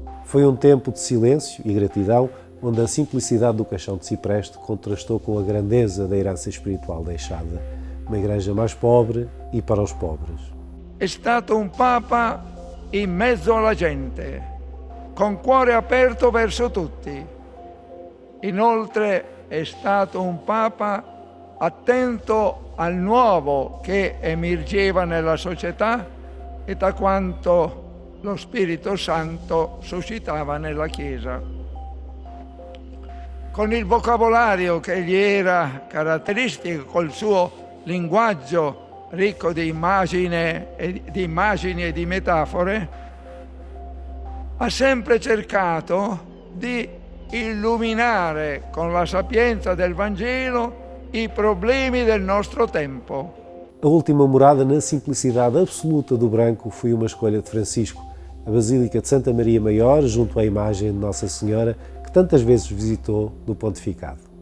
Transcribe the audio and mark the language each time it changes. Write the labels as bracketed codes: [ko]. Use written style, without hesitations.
[pt] Foi um tempo de silêncio e gratidão, onde a simplicidade do caixão de cipreste contrastou com a grandeza da herança espiritual deixada. Uma igreja mais pobre e para os pobres. [it] È stato un Papa in mezzo alla gente, con cuore aperto verso tutti. Inoltre è stato un Papa attento al nuovo che emergeva nella società e da quanto lo Spirito Santo suscitava nella Chiesa. Con il vocabolario che gli era caratteristico, col suo linguaggio ricco di immagini e di metafore, ha sempre cercato di illuminare con la sapienza del Vangelo i problemi del nostro tempo. [pt] A última morada na simplicidade absoluta do branco foi uma escolha de Francisco. A Basílica de Santa Maria Maior, junto à imagem de Nossa Senhora, que tantas vezes visitou no pontificado.